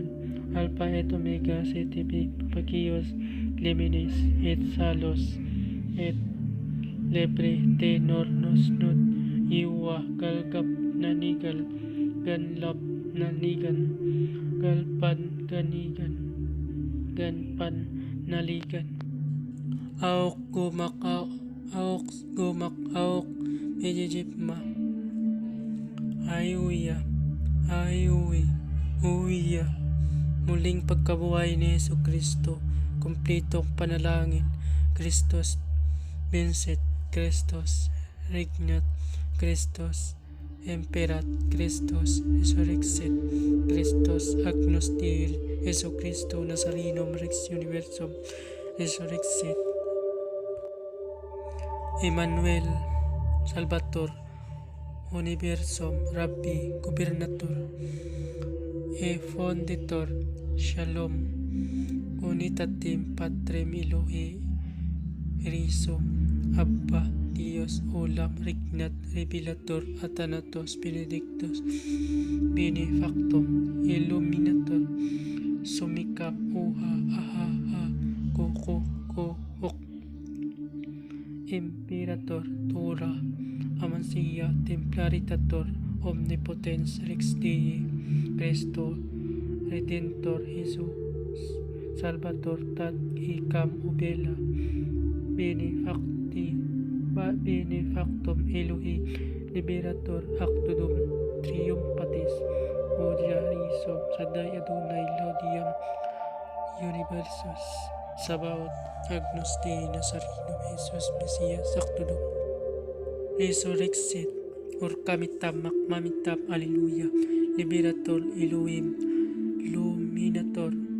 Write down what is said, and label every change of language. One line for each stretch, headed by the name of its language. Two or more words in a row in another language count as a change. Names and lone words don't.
Latin: Alpha et Omega, CTB, Papakios, Liminis, et Salos, et Lebre, Tenor, Nosnot, Iwa, Galgap, Nanigal, Ganlap, Nanigan, Galpan, Ganigan, Ganpan, Naligan, Aok, Gumak, Aok, Gumak, Aok, Ejejipma, Ayuya, Ayuwi, Uwiya,
Filipino: muling pagkabuhay ni Yesu Kristo, kumplitong panalangin,
Latin: Christos Vincit, Christos Regnat, Christos Emperat, Christos Resurrexit, Christos Agnus Dei, Jesu Cristo Nazarenum Rex Universum, Resurrexit, Emmanuel, Salvator, Universum, Rabbi, Gobernator, E Fondator, Shalom, Unitatem Patrem Elohe, Risum, Abba, Dios, Olam, Regnat, Revelator, Athanatos, Benedictus, Benefactum, Illuminator, Sumikap, Uha, Aha, Ha, Koko, Kohok, Imperator, Tora, Amancia, Templaritor, Omnipotens, Rex Dei, Cristo, Redentor, Jesus, Salvator, Tad, Hikam, Ubela, Benefactum, Elohi, Liberator, Actudum, Triumphatis, Odia, Risum, Sadai, Adonai, Laudium, Universus, Sabaoth, Agnus Dei, Nazarenum, Jesus, Messias, Actudum, Resurrexit, Urkamitam, Makmamitam, Alleluia, Liberator, Elohim, Luminator,